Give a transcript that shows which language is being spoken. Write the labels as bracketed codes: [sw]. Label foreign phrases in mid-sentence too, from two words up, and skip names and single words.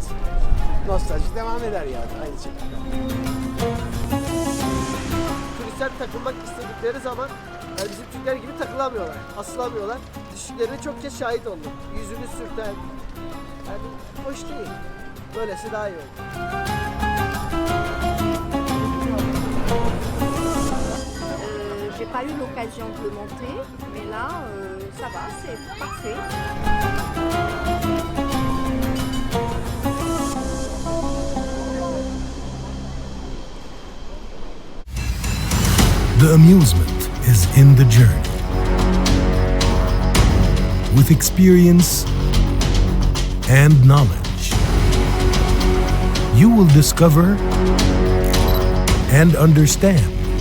[tr] Nostalji devam eder yani aynı şekilde. Turistler takılmak istedikleri zaman yani bizim Türkler gibi takılamıyorlar, asılamıyorlar. Düşüşlerine çok kez şahit oldum. Yüzünü sürten, yani hoş değil. Böylesi daha iyi olur. [fr] J'ai pas eu l'occasion de le monter, mais là, ça va, c'est parfait. [en] The amusement is in the journey. With experience and knowledge, you will discover and understand.